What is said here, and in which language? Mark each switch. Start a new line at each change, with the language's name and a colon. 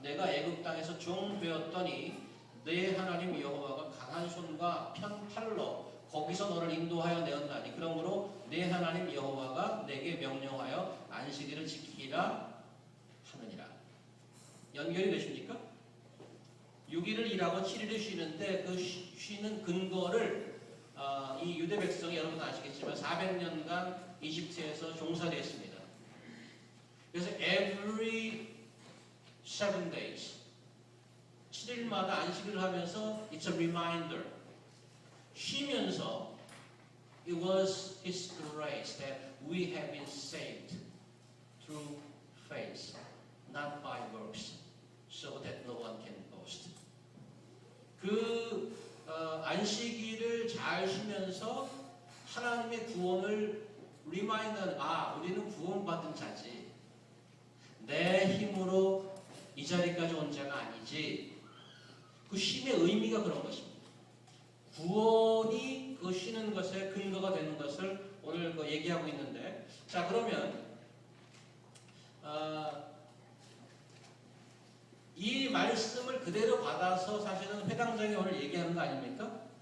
Korean: 내가 애굽 땅에서 종 되었더니 내 하나님 여호와가 강한 손과 편팔로 거기서 너를 인도하여 내었나니 그러므로 내 하나님 여호와가 내게 명령하여 안식일을 지키라 하느니라. 연결이 되십니까? 6일을 일하고 7일을 쉬는데 그 쉬는 근거를 이 유대 백성이 여러분 아시겠지만 400년간 이집트에서 종살이했습니다.
English: 그래서 every 7 days
Korean: 7일마다 안식일을 하면서
English: it's a reminder
Korean: 쉬면서
English: it was His grace that we have been saved through faith not by works so that no one can boast.
Korean: 그 안식일을 잘 쉬면서 하나님의 구원을 리마인드하는 우리는 구원받은 자지 내 힘으로 이 자리까지 온 자가 아니지. 그 쉼의 의미가 그런 것입니다. 구원이 그 쉬는 것에 근거가 되는 것을 오늘 얘기하고 있는데 자 그러면 이 말씀을 그대로 받아서 사실은 회당장이 오늘 얘기하는 거 아닙니까?